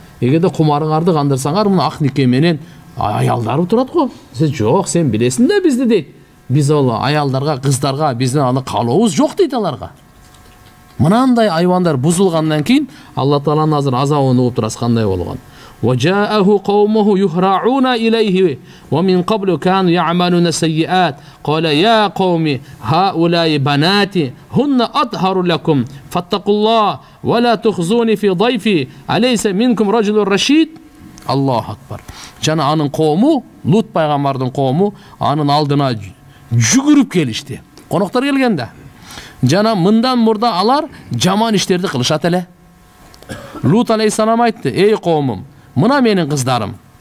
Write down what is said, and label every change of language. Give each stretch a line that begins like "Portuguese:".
Kyrgyz: Эгерде кумарыңарды кандырсаңар, мына ак нике менен аялдарым турат го. Сен жок, сен билесиң да бизди" дейт. Биз ал аялдарга, кыздарга биздин аны каалообуз жок дейт аларга. Мынандай айвандар бузулгандан кийин Алла Тааланын азыр азабын угуп турасыз кандай болгон.
Arabic: وجاءه قومه يهرعون إليه ومن قبل كانوا يعملون السيئات قال يا قوم هؤلاء بناتي هن أطهر لكم فاتقوا الله ولا تخزوني في ضيفي أليس منكم رجل رشيد. الله أكبر.
Kyrgyz: Жана анын коому, Лут пайгамбардын коому анын алдына жүгүрүп келишти. Коноктор келгенде. Жана мындан мурда алар жаман иштерди кылышат эле. Лут алейхиссалам айтты: "Эй коомум, мына менин кыздарым.